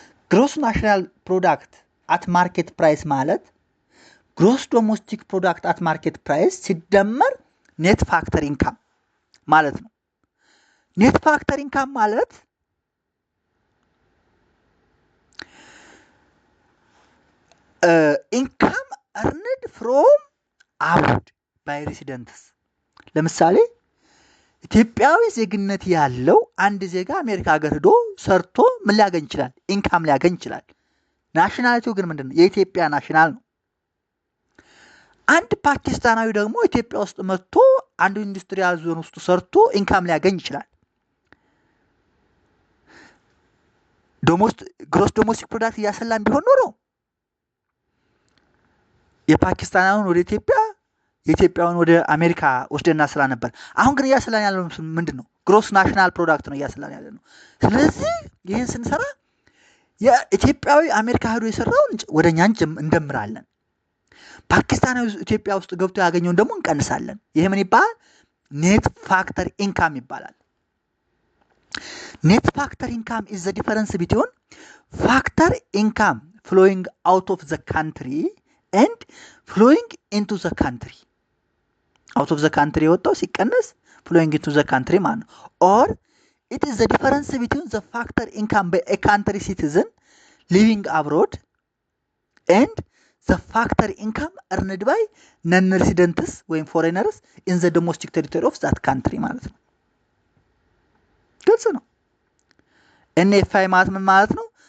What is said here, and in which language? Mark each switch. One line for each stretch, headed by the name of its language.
English: Gross national product at market price
Amharic: ማለት
English: gross domestic product at market price
Amharic: ሲደመር net factor income ማለት ነው። net factor income ማለት
English: income earned from abroad by residents።
Amharic: ለምሳሌ ኢትዮጵያዊ ዜግነት ያለው አንድ ዜጋ አሜሪካ ሀገር ሄዶ ሰርቶ ምን ሊያገኝ ይችላል? ኢንካም ሊያገኝ ይችላል። ናሽናሊቲው ግን ምንድነው? የኢትዮጵያ ናሽናል ነው። አንድ ፓኪስታናዊ ደግሞ ኢትዮጵያ ውስጥ መጥቶ አንዱ ኢንዱስትሪያል ዞን ውስጥ ሰርቶ ኢንካም ሊያገኝ ይችላል። ግሮስ ዶሜስቲክ ፕሮዳክት እያሰላን ቢሆን ኖሮ የፓኪስታናዊውን ወደ ኢትዮጵያ የኢትዮጵያውን ወደ አሜሪካ ወስደና ስራ ነበር። አሁን ግን እያሰላን ያለው ምንድነው? ግሮስ ናሽናል ፕሮዳክት ነው እያሰላን ያለው ነው። ስለዚህ ይህን ስንሰራ የኢትዮጵያዊ አሜሪካ ሄዶ የሰራውን ወደኛ እንደምራለን። ፓኪስታናዊ ኢትዮጵያ ውስጥ ገብቶ ያገኘውን ደግሞ እንቀንሳለን። ይሄ ምን ይባላል? ኔት ፋክተር ኢንካም ይባላል። ኔት ፋክተር ኢንካም
English: is the difference between factor income flowing out of the country and flowing into the country. out of the country
Amharic: የወጣው ሲቀነስ
English: flowing into the country ማለት ነው። or it is the difference between the factor income by a country citizen living abroad and the factor income earned by non-residents ወይም foreigners in the domestic territory of that country
Amharic: ማለት ነው። ግልጽ ነው። NFI ማለት ምን ማለት ነው?